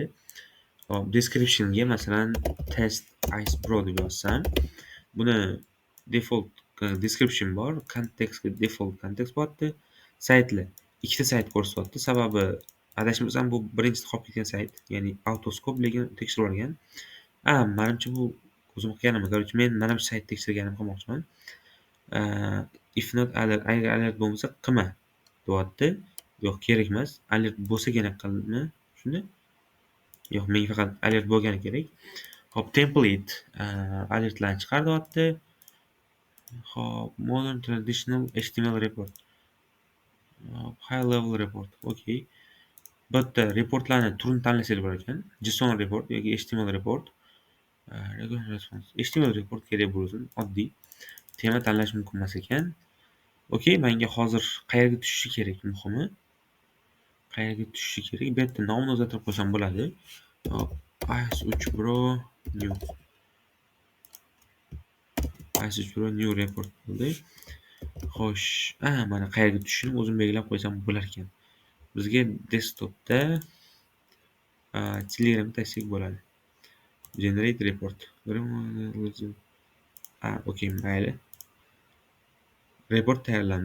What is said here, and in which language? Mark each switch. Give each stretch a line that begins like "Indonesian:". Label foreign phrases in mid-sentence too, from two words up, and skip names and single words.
Uzbek: Descriptionga masalan test ice pro deb yozsam, buni
English: default description
Uzbek: bor, kontekstga default kontekst bo'lyapti. Saytlar ikkita sayt ko'rsatyapti. Sababi adashmasam bu birinchi qolib ketgan sayt, ya'ni autoscope lekin tekshirib olgan. Menimcha bu o'zim qilganim. Короче, men mana bu sayt tekshirganim qilmoqchiman.
English: If not alert,
Uzbek: agar alert bo'lmasa qilma deyapti. Yo'q, kerak emas. Alert bo'lsagina qilma. Shunda? Yo'q, menga faqat alert bo'lgani kerak. Hop,
English: template alertlarni
Uzbek: chiqar deyapti. Hop,
English: modern traditional HTML report. High level report. Okay.
Uzbek: Bu yerda reportlarni turini tanlasangiz bo'lar ekan.
English: JSON report
Uzbek: yoki
English: HTML report. Regular response. HTML report
Uzbek: kerak bo'lsin, oddiy. Tema tanlash mumkin emas ekan. Okay, menga hozir qayerga tushishi kerak muhimi. Qayerga tushishi kerak? Bu yerda nomini o'zgartirib qo'ysam bo'ladi. Ice3 Pro
English: new report
Uzbek: bo'ldi. Xo'sh, mana qayerga tushishini o'zim belgilab qo'ysam bo'lar ekan. Bizga desktopda Telegram tashlik bo'ladi.
English: Generate report. Okay, mayli.
Uzbek: Report tayyorlandi.